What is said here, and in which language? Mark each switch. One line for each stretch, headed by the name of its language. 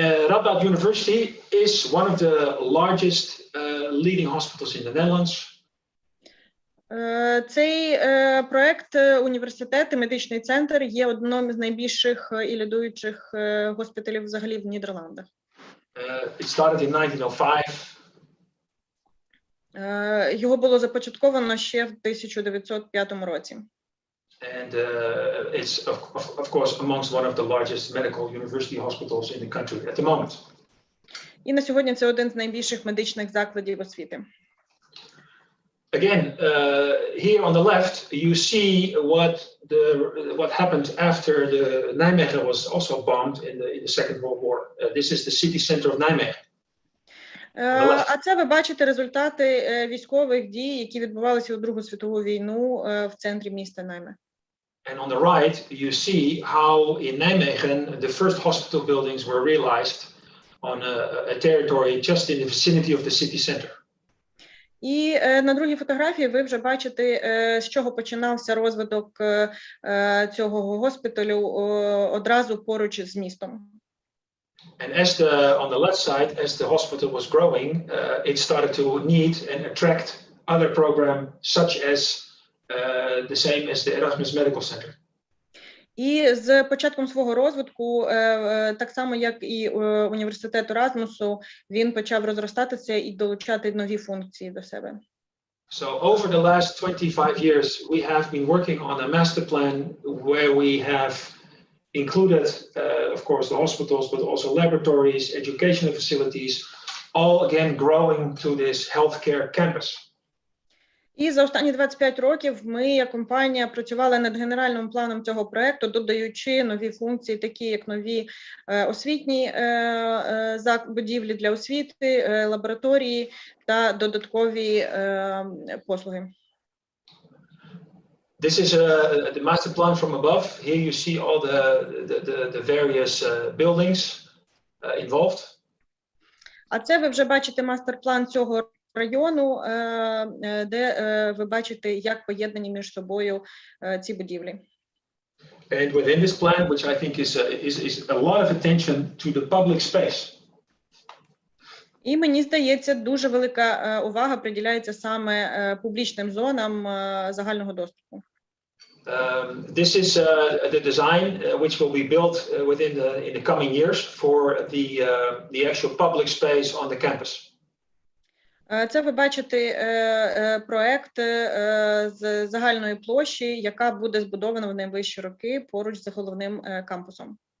English: Radboud University is one of the largest leading hospitals in the Netherlands.
Ukrainian: Цей проект університет і медичний центр є одним з найбільших і лідуючих госпіталів взагалі в Нідерландах.
English: It started in 1905.
Ukrainian: Його було започатковано ще в 1905 році.
English: And it's of course amongst one of the largest medical university hospitals in the country at the moment.
Ukrainian: І на сьогодні це один з найбільших медичних закладів освіти.
English: Again, here on the left, you see what happened after the Nijmegen was also bombed in the Second World War. This is the city center of Nijmegen.
Ukrainian: А це ви бачите результати військових дій, які відбувалися у Другу світову війну в центрі міста Нijmegen.
English: And on the right, you see how in Nijmegen the first hospital buildings were realized on a territory just in the vicinity of the city center.
Ukrainian: І на другій фотографії ви вже бачите, з чого починався розвиток цього госпіталю одразу поруч з містом.
English: And on the left side, as the hospital was growing, it started to need and attract other programs such as the same as the Erasmus Medical Center.
Ukrainian: І з початком свого розвитку, так само як і університет Еразмусу, він почав розростатися і долучати нові функції до себе.
English: So over the last 25 years, we have been working on a master plan where we have included, of course, the hospitals, but also laboratories, educational facilities, all again growing to this healthcare campus.
Ukrainian: І за останні 25 років ми, як компанія, працювали над генеральним планом цього проекту, додаючи нові функції, такі як нові освітні будівлі для освіти, лабораторії та додаткові послуги.
English: This is the master plan from above. Here you see all the various buildings involved.
Ukrainian: А це ви вже бачите мастер-план цього району, де ви бачите, як поєднані між собою ці будівлі.
English: And within this plan, which I think is a lot of attention to the public space.
Ukrainian: І мені здається, дуже велика увага приділяється саме публічним зонам загального доступу.
English: This is the design which will be built in the coming years for the actual public space on the campus.
Ukrainian: Це ви бачите проект з загальної площі, яка буде збудована в найближчі роки поруч з головним кампусом.